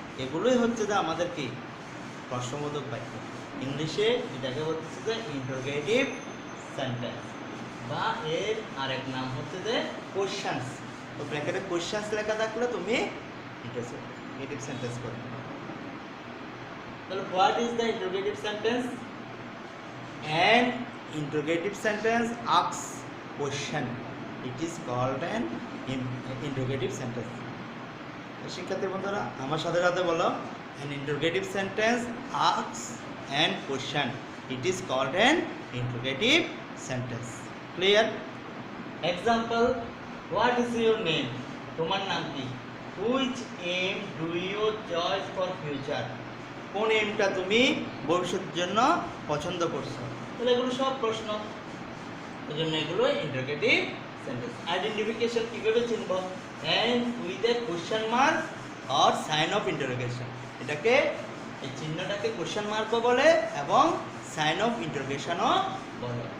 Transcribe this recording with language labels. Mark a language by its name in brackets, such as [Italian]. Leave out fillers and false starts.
[Bangla] এগুলোই হচ্ছে যে আমাদের কি প্রশ্নবোধক বাক্য। ইংলিশে এটাকে হচ্ছে যে ইন্টারোগেটিভ সেন্টেন্স, বা এর আরেক নাম হচ্ছে যে কোশ্চেন্স। তো ব্র্যাকেটে কোশ্চেন্স লেখা থাকলে তুমি ইন্টারোগেটিভ সেন্টেন্স করবে। [English] তাহলে what is the interrogative sentence? An interrogative sentence asks question. It is called an interrogative sentence. [Bangla] শিক্ষার্থী বন্ধুরা আমার সাথে সাথে বলো, [English] an interrogative sentence asks an question. It is called an interrogative sentence. Clear? Example, what is your name? [Bangla] তোমার নাম কি? [English] Which aim do you choose for future? [Bangla] কোন এমটা তুমি ভবিষ্যতের জন্য পছন্দ করছো? তাহলে এগুলো সব প্রশ্ন, এই জন্য এগুলো ইন্টারোগেটিভ সেন্টেন্স। [English] identification [Bangla] কিভাবে চিনব? [English] End with a question mark or sign of interrogation. [Bangla] এটাকে এই চিহ্নটাকে কোশ্চেন মার্কও বলে এবং সাইন অফ ইন্টারোগেশনও বলে।